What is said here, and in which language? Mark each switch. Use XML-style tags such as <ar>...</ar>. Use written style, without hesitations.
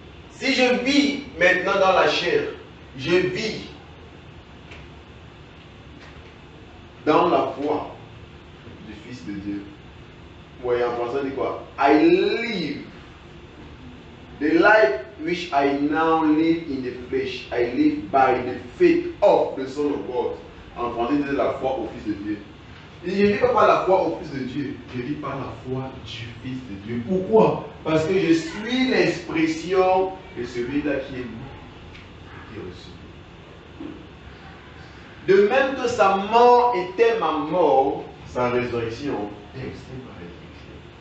<fr>Si je vis maintenant dans la chair, je vis dans la foi du Fils de Dieu. Oui, en français, on dit quoi?</fr> <en>I live. The life which I now live in the flesh, I live by the faith of the Son of God.</en> <fr>En français, c'est la foi au Fils de Dieu. Et je ne vis pas par la foi au Fils de Dieu, je vis par la foi du Fils de Dieu. Pourquoi? Parce que je suis l'expression de celui-là qui est mort, qui est reçu. De même que sa mort était ma mort, sa résurrection est aussi ma résurrection.</fr>